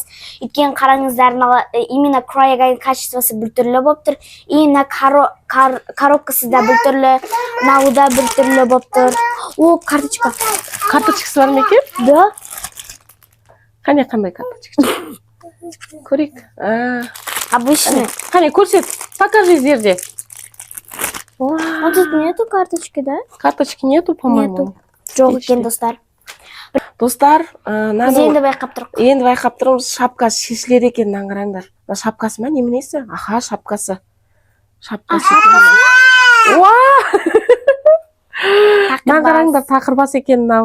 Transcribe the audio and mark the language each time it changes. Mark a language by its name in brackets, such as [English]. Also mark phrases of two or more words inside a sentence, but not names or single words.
[Kazakh] Өйткені қараңыздар, именно Cry Again качествосы біртүрлі болып тұр. И мына коробкасы да біртүрлі, мынау да біртүрлі болып тұр. О, карточка. Карточкасы бар ма екен? Да. Қане, қандай карточка? Көрейік. Обычный. Қане, көрсет, покажи, Зерде. [Russian] А тут нету карточки, да? Карточки нету, по-моему. [Kazakh] Жоқ екен, достар. Достар, біз енді байқап тұрмыз. Енді байқап тұрмыз, шапкасы шешілер екен, қараңдар. Шапкасы ма, неменесі? Аха, шапкасы. Шапкасы. Қараңдар, тақырбас екен мынау.